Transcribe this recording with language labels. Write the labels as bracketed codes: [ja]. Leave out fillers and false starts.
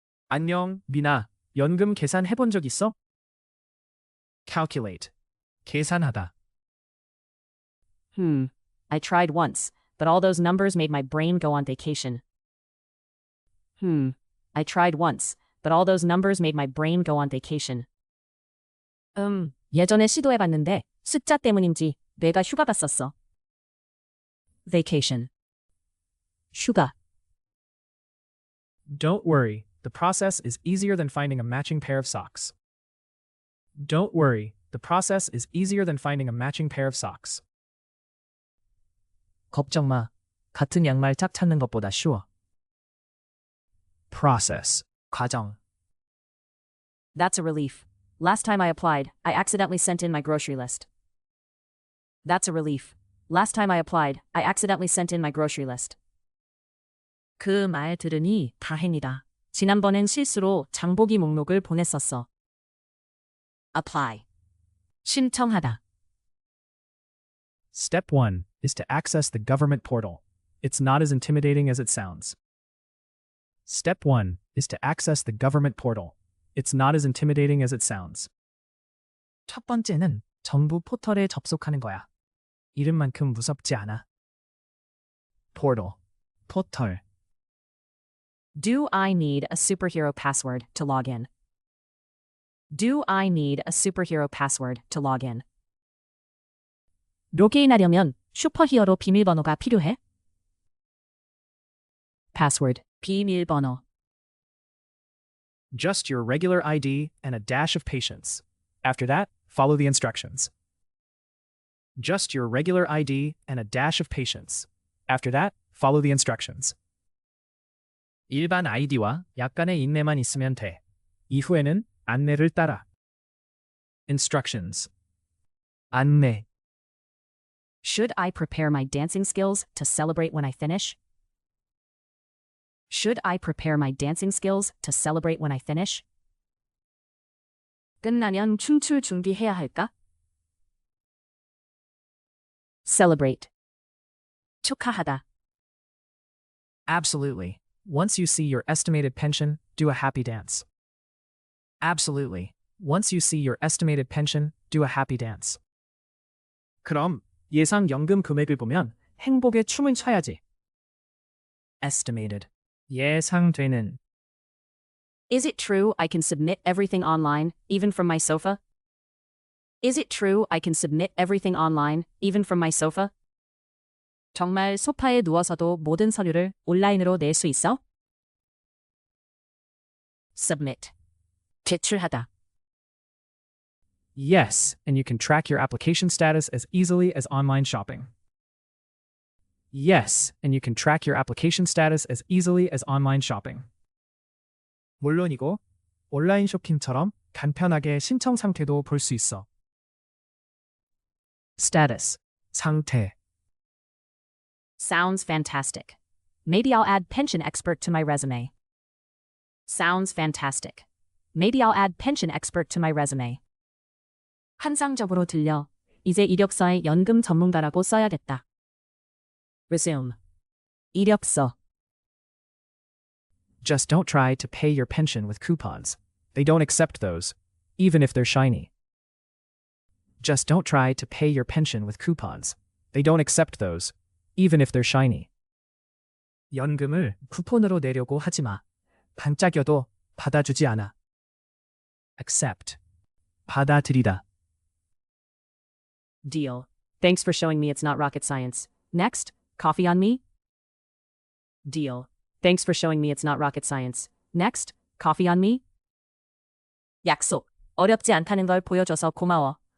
[ko] 안녕, 미나. 연금 계산해본 적 있어? Calculate. 계산하다. [en] I tried once, but all those numbers made my brain go on vacation. I tried once, but all those numbers made my brain go on vacation. [ko] 예전에 시도해봤는데 숫자 때문인지 뇌가 휴가 갔었어. [en] Vacation. 휴가. Don't worry, the process is easier than finding a matching pair of socks. Don't worry, the process is easier than finding a matching pair of socks. [ko] 걱정 마. 같은 양말 짝 찾는 것보다 쉬워. [en] Process. 과정. That's a relief. Last time I applied, I accidentally sent in my grocery list. That's a relief. Last time I applied, I accidentally sent in my grocery list. [ko] 그 말 들으니 다행이다. 지난번엔 실수로 장보기 목록을 보냈었어. [en] Apply. 신청하다. Step 1 is to access the government portal. It's not as intimidating as it sounds. Step 1 is to access the government portal. It's not as intimidating as it sounds. [ko] 첫 번째는 정부 포털에 접속하는 거야. 이름만큼 무섭지 않아. Portal. 포털. [en] Do I need a superhero password to log in? Do I need a superhero password to log in? [ko] 로그인하려면 슈퍼히어로 비밀번호가 필요해? [en] Password. 비밀번호. Just your regular ID and a dash of patience. After that, follow the instructions. Just your regular ID and a dash of patience. After that, follow the instructions. [ko] 일반 아이디와 약간의 인내만 있으면 돼. 이후에는 안내를 따라. Instructions. 안내. [en] Should I prepare my dancing skills to celebrate when I finish? Should I prepare my dancing skills to celebrate when I finish? [ko] 끝나면 춤출 준비해야 할까? [en] Celebrate. 축하하다. Absolutely. Once you see your estimated pension, do a happy dance. Absolutely. Once you see your estimated pension, do a happy dance. [ko] 그럼 예상 연금 금액을 보면 행복의 춤을 춰야지. [en] Estimated. 예상되는. Is it true I can submit everything online, even from my sofa? Is it true I can submit everything online, even from my sofa? [ko] 정말 소파에 누워서도 모든 서류를 온라인으로 낼 수 있어? [en] Submit. 제출하다. Yes, and you can track your application status as easily as online shopping. Yes, and you can track your application status as easily as online shopping. [ko] 물론이고, 온라인 쇼핑처럼 간편하게 신청 상태도 볼 수 있어. [en] Status, 상태. Sounds fantastic. Maybe I'll add pension expert to my resume. Sounds fantastic. Maybe I'll add pension expert to my resume. [ko] 환상적으로 들려. 이제 이력서에 연금 전문가라고 써야겠다. [en] Resume. 이력서. Just don't try to pay your pension with coupons. They don't accept those, even if they're shiny. Just don't try to pay your pension with coupons. They don't accept those, even if they're shiny. [ko] 연금을 쿠폰으로 내려고 하지 마. 반짝여도 받아주지 않아. [en] Accept. 받아들이다. Deal. Thanks for showing me it's not rocket science. Next, coffee on me? Deal. Thanks for showing me it's not rocket science. Next, coffee on me? 약속. [ko] 어렵지 않다는 걸 보여줘서 고마워.